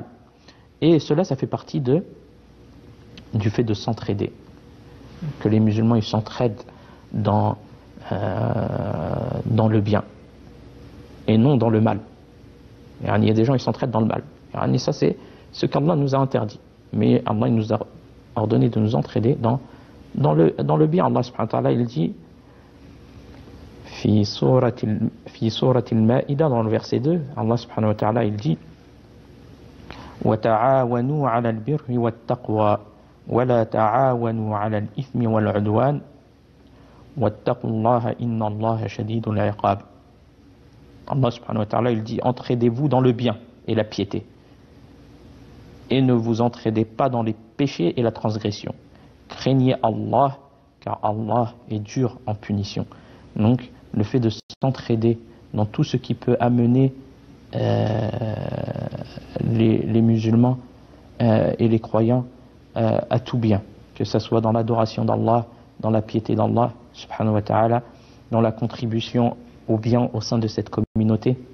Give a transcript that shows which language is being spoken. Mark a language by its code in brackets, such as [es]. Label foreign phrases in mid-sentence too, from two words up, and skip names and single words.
[fr] Et cela, ça fait partie du fait de s'entraider, que les musulmans ils s'entraident dans le bien et non dans le mal. Il y a des gens qui s'entraident dans le mal. Et ça, c'est ce qu'Allah nous a interdit. Mais Allah, il nous a ordonné de nous entraider dans le bien. Allah [ar] سبحانه وتعالى, [fr] il dit [ar] في سورة المائدة, [fr] dans le verset 2, Allah [ar] سبحانه وتعالى, [fr] il dit: [ar] وتعاونوا على البر والتقوى ولا تعاونوا على الإثم والعدوان واتقوا الله إن الله شديد العقاب. Allah سبحانه وتعالى, [fr] il dit: entraidez-vous dans le bien et la piété, et ne vous entraidez pas dans les péchés et la transgression. Craignez Allah, car Allah est dur en punition. Donc, le fait de s'entraider dans tout ce qui peut amener les musulmans et les croyants à tout bien, que ce soit dans l'adoration d'Allah, dans la piété d'Allah, [ar] سبحانه وتعالى, [fr] dans la contribution au bien au sein de cette communauté,